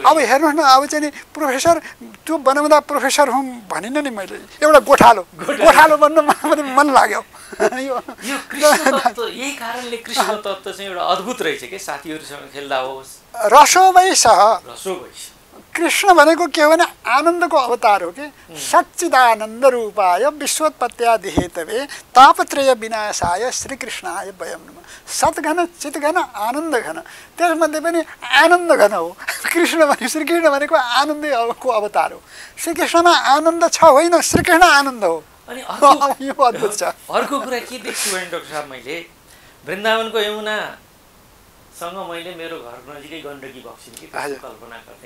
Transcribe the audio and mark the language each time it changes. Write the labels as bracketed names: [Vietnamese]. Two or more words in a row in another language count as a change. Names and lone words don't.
[Nepali] अब हेर्नुहोस् न, अब चाहिँ नि प्रोफेसर त्यो बनाउँदा प्रोफेसर हुँ भनिनँ नि मैले, एउटा गोठालो बन्न मन लाग्यो। यो कृष्ण तत्त्व यही कारणले कृष्ण तत्त्व चाहिँ एउटा अद्भुत रहेछ के साथीहरूसँग खेल्दा होस्। रसोवैसह कृष्ण भनेको के हो भने आनन्दको अवतार हो कि। [Sanskrit] सच्चिदानन्द रूपाय विश्वोत्पत्त्यादि हेतवे तापत्रय विनाशाय श्रीकृष्णाय वयं नमः। सद्घन चितघन आनन्द घन, [Nepali] त्यसमध्ये पनि आनन्द घन हो कृष्ण भने। श्रीकृष्ण भनेको आनन्दको अवतार हो। श्रीकृष्णमा आनन्द छ होइन, श्रीकृष्ण आनन्द हो। अनि यो अद्भुत छ। अर्को कुरा के देख्छु भने डाक्टर साहब, मैले वृन्दावनको यमुनासँग मैले मेरो घर नजिकै गण्डकी बक्सिन् कि कल्पना गर्थेँ।